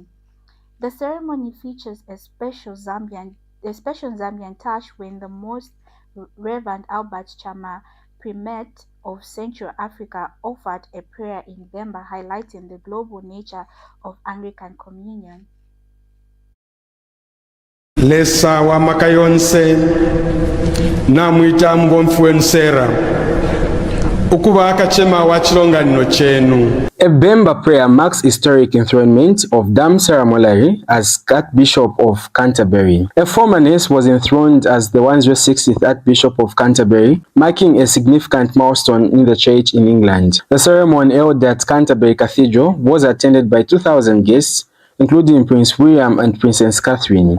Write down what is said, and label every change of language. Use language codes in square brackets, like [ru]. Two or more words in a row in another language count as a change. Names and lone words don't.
[en] The ceremony features a special Zambian touch when the Most Reverend Albert Chama, Primate of Central Africa, offered a prayer in November highlighting the global nature of Anglican Communion. [bem] Lesa wa makayonse namwita mgonfuensera ukuba akachema wa chilonganiro chenu. [en] A Bemba prayer marks historic enthronement of Dame Sarah Mallory as Archbishop of Canterbury. A former nurse was enthroned as the 160th Archbishop of Canterbury, marking a significant milestone in the church in England. The ceremony held at Canterbury Cathedral was attended by 2,000 guests, including Prince William and Princess Catherine.